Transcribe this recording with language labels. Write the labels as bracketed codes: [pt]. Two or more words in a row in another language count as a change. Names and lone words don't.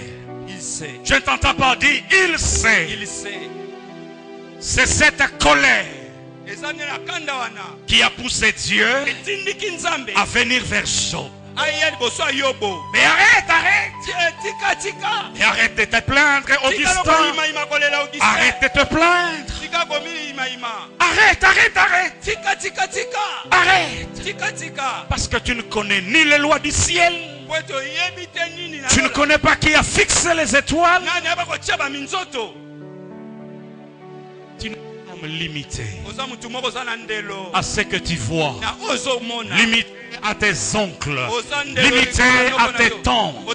[fr] Je ne t'entends pas dire, il sait. C'est cette colère qui a poussé Dieu à venir vers Job. Mais arrête. Et arrête de te plaindre, Augustin. Arrête de te plaindre. Arrête, arrête, arrête. Tika tika tika. Arrête. Tika tika. Parce que tu ne connais ni les lois du ciel. Tu ne connais pas qui a fixé les étoiles. Tu n'es pas limité à ce que tu vois. Limité à tes oncles. Limité à tes tantes.